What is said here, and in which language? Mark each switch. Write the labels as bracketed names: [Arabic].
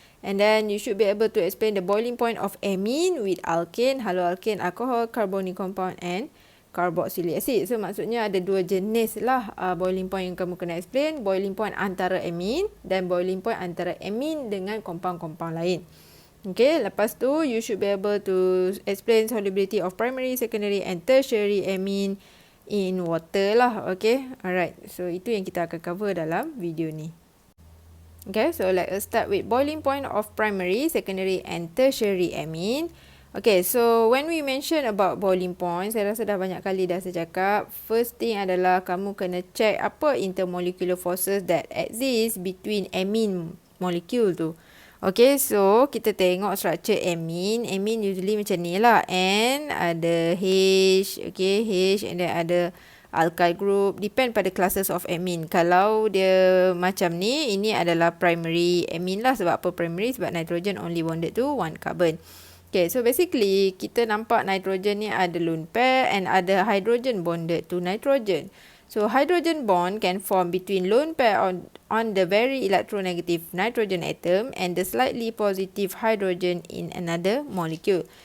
[English] And then you should be able to explain the boiling point of amine with alkane, haloalkane, alcohol, carbonic compound and carboxylic acid. [Malay] So maksudnya ada dua jenis lah boiling point yang kamu kena explain. Boiling point antara amine dan boiling point antara amine dengan compound-compound lain. [English] Okay, [Malay] lepas tu [English] you should be able to explain solubility of primary, secondary and tertiary amine in water lah. Okay, alright. [Malay] So itu yang kita akan cover dalam video ni. [English] Okay, so let us start with boiling point of primary, secondary and tertiary amine. Okay, so when we mention about boiling point, [Malay] saya rasa dah banyak kali dah saya cakap. [English] First thing [Malay] adalah kamu kena [English] check apa intermolecular forces that exist between amine molecule tu. [Malay] Okay, so kita tengok structure amine. Amine usually macam ni lah. N, ada H, okay, H and then ada alkyl group. [English] Depend pada classes of amine. [Malay] Kalau dia macam ni, ini adalah primary amine lah. Sebab apa primary? [English] Sebab nitrogen only bonded to one carbon. Okay, so basically [Malay] kita nampak nitrogen ni ada [English] lone pair and ada hydrogen bonded to nitrogen. So hydrogen bond can form between lone pair on the very electronegative nitrogen atom and the slightly positive hydrogen in another molecule.